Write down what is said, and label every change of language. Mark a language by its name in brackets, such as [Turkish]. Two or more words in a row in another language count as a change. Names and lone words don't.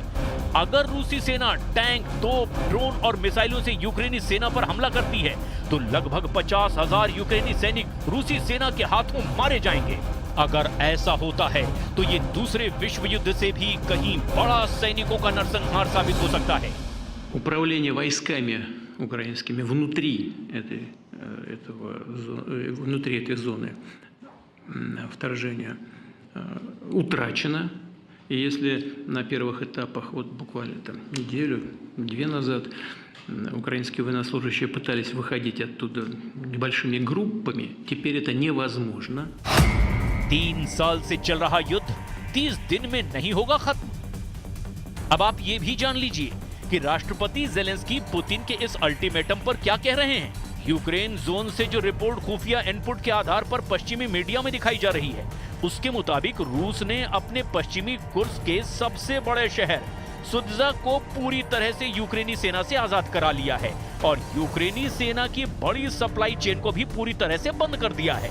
[Hindi] अगर रूसी सेना टैंक, तोप, ड्रोन और मिसाइलों से यूक्रेनी सेना पर हमला करती है तो लगभग 50,000 यूक्रेनी सैनिक रूसी सेना के हाथों मारे जाएंगे। अगर ऐसा होता है तो ये दूसरे विश्व युद्ध से भी कहीं बड़ा सैनिकों का नरसंहार साबित हो सकता है। [Russian] Управление войсками украинскими внутри этой зоны вторжения утрачено, И если на первых этапах, вот буквально там неделю-две назад, украинские военнослужащие пытались выходить оттуда небольшими группами, теперь это невозможно. [Hindi] 3 साल से चल रहा युद्ध 30 दिन में नहीं होगा खत्म। अब आप ये भी जान लीजिए कि राष्ट्रपति जेलेंस्की पुतिन के इस अल्टीमेटम पर क्या कह रहे हैं। यूक्रेन जोन से जो रिपोर्ट खुफिया इनपुट के आधार पर पश्चिमी मीडिया में दिखाई जा रही है, उसके मुताबिक रूस ने अपने पश्चिमी कुर्स्क के सबसे बड़े शहर सुत्जा को पूरी तरह से यूक्रेनी सेना से आजाद करा लिया है और यूक्रेनी सेना की बड़ी [English] supply chain [Hindi] को भी पूरी तरह से बंद कर दिया है।